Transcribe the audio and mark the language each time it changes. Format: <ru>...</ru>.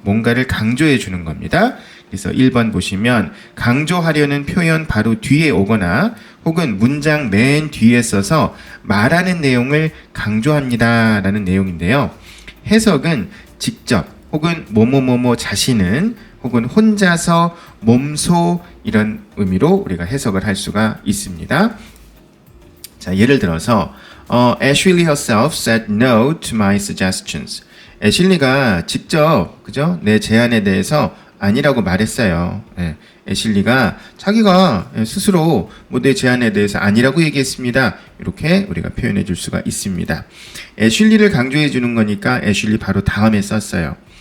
<ko>뭔가를 강조해 주는 겁니다. 그래서 1번 보시면 강조하려는 표현 바로 뒤에 오거나 혹은 문장 맨 뒤에 써서 말하는 내용을 강조합니다 라는 내용인데요. 해석은 직접 혹은 뭐뭐뭐뭐 자신은 혹은 혼자서 몸소 이런 의미로 우리가 해석을 할 수가 있습니다. 자, 예를 들어서</ko> <en>Ashley herself said no to my suggestions.</en> <ko>애슐리가 직접 그죠? 내 제안에 대해서 아니라고 말했어요. 네. 애슐리가 자기가 스스로 뭐 내 제안에 대해서 아니라고 얘기했습니다. 이렇게 우리가 표현해 줄 수가 있습니다. 애슐리를 강조해 주는 거니까 애슐리 바로 다음에 썼어요.</ko>